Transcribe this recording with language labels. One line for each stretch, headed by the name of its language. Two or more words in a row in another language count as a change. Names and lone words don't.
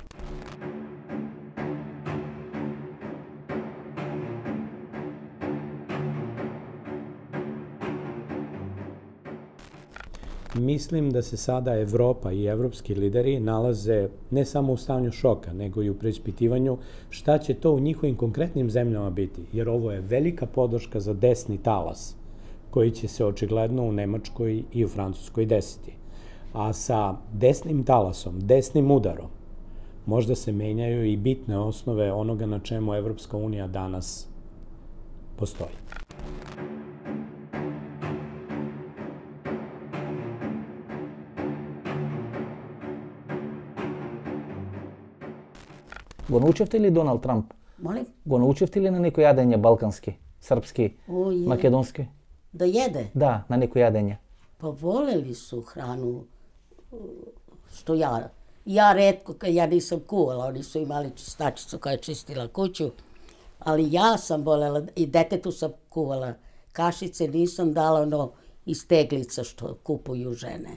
Serbian: Mislim da se sada Evropa i evropski lideri nalaze ne samo u stanju šoka, nego i u preispitivanju šta će to u njihovim konkretnim zemljama biti, jer ovo je velika podrška za desni talas, koji će se očigledno u Nemačkoj i u Francuskoj desiti. A sa desnim talasom, desnim udarom, možda se menjaju i bitne osnove onoga na čemu Evropska unija danas postoji.
Macedonian: Го научевте ли Доналд Трамп?
Serbian: Molim?
Macedonian: Го научевте ли на некој јадење балкански, српски, македонски?
Serbian: Da jede.
Macedonian: Да, на некој јадење.
Serbian: Pa voleli su hranu, što ja retko, ja nisam kuvala, oni su imali čistačicu koja je čistila kuću, ali ja sam volela, i detetu sam kuvala kašice, nisam dala ono iz teglica što kupuju žene.